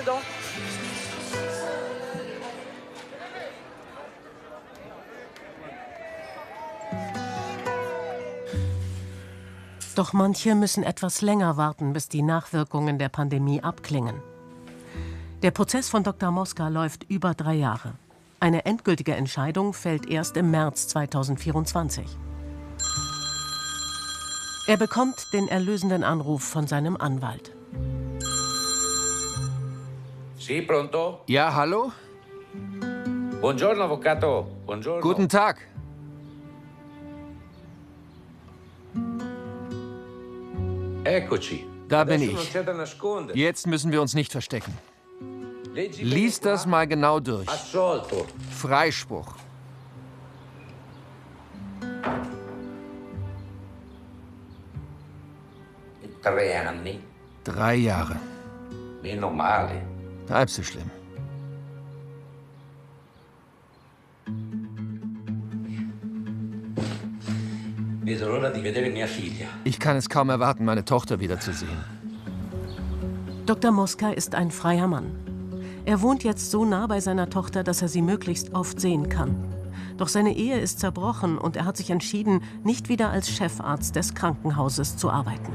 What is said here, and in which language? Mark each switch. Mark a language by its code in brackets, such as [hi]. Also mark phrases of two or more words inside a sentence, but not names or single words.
[de] Doch manche müssen etwas länger warten, bis die Nachwirkungen der Pandemie abklingen. Der Prozess von Dr. Mosca läuft über 3 Jahre. Eine endgültige Entscheidung fällt erst im März 2024. Er bekommt den erlösenden Anruf von seinem Anwalt. [it] Sì, pronto? [de] Ja, hallo? [it] Buongiorno, Avvocato. Buongiorno. [de] Guten Tag. [it] Eccoci. [de] Da bin ich. Jetzt müssen wir uns nicht verstecken. Lies das mal genau durch. Freispruch. [it] Anni. [de] 3 Jahre. [it] Meno male. [de] Halb so schlimm. [it] Vedo l'ora di vedere mia figlia. [de] Ich kann es kaum erwarten, meine Tochter wiederzusehen. Dr. Mosca ist ein freier Mann. Er wohnt jetzt so nah bei seiner Tochter, dass er sie möglichst oft sehen kann. Doch seine Ehe ist zerbrochen und er hat sich entschieden, nicht wieder als Chefarzt des Krankenhauses zu arbeiten.